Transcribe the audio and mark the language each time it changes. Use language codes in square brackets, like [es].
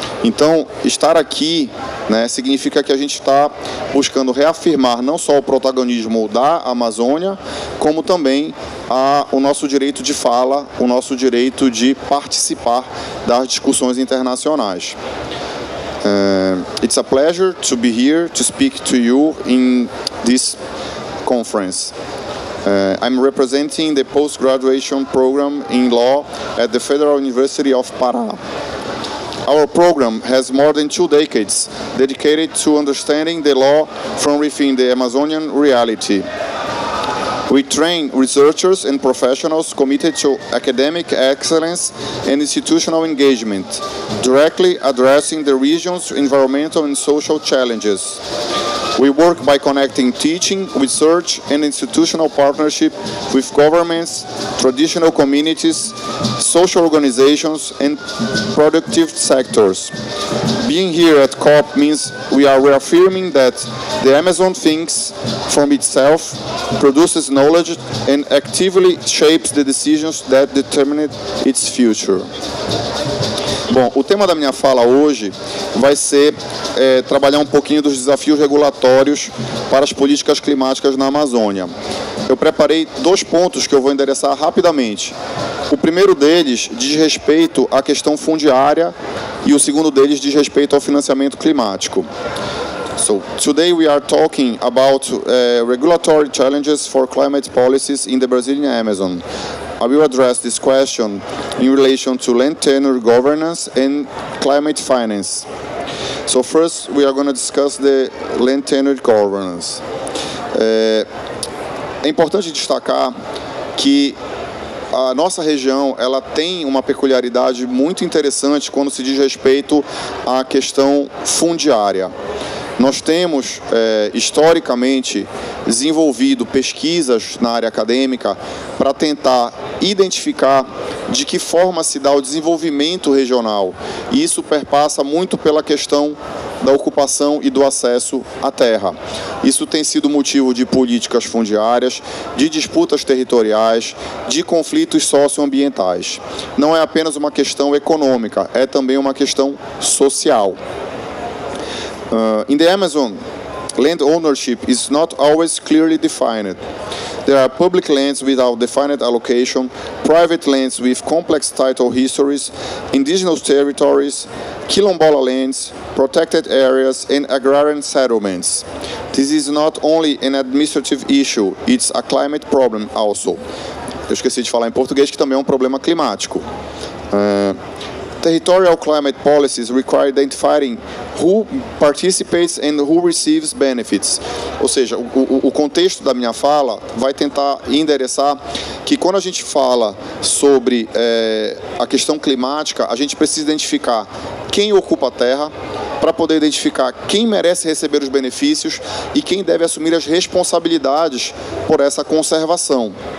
[pt] Então, estar aqui significa que a gente está buscando reafirmar não só o protagonismo da Amazônia, como também o nosso direito de fala, o nosso direito de participar das discussões internacionais. [en] It's a pleasure to be here to speak to you in this conference. I'm representing the post-graduation program in law at the Federal University of Pará. Our program has more than 2 decades dedicated to understanding the law from within the Amazonian reality. We train researchers and professionals committed to academic excellence and institutional engagement, directly addressing the region's environmental and social challenges. We work by connecting teaching, research, and institutional partnership with governments, traditional communities, social organizations, and productive sectors. Being here at COP means we are reaffirming that the Amazon thinks from itself, produces knowledge, and actively shapes the decisions that determine its future. [pt] Bom, o tema da minha fala hoje vai ser trabalhar um pouquinho dos desafios regulatórios para as políticas climáticas na Amazônia. Eu preparei 2 pontos que eu vou endereçar rapidamente. O primeiro deles diz respeito à questão fundiária e o segundo deles diz respeito ao financiamento climático. [en] So, today we are talking about regulatory challenges for climate policies in the Brazilian Amazon. I will address this question in relation to land tenure governance and climate finance. So first we are going to discuss the land tenure governance. [pt] É importante destacar que a nossa região ela tem uma peculiaridade muito interessante quando se diz respeito à questão fundiária. Nós temos, historicamente, desenvolvido pesquisas na área acadêmica para tentar identificar de que forma se dá o desenvolvimento regional. E isso perpassa muito pela questão da ocupação e do acesso à terra. Isso tem sido motivo de políticas fundiárias, de disputas territoriais, de conflitos socioambientais. Não é apenas uma questão econômica, é também uma questão social. [en] In the Amazon, land ownership is not always clearly defined. There are public lands without defined allocation, private lands with complex title histories, indigenous territories, quilombola lands, protected areas, and agrarian settlements. This is not only an administrative issue, it's a climate problem also. [pt] Eu esqueci de falar em português que também é um problema climático. [en] Territorial climate policies require identifying who participates and who receives benefits. [pt] Ou seja, o contexto da minha fala vai tentar endereçar que quando a gente fala sobre a questão climática, a gente precisa identificar quem ocupa a terra, para poder identificar quem merece receber os benefícios e quem deve assumir as responsabilidades por essa conservação.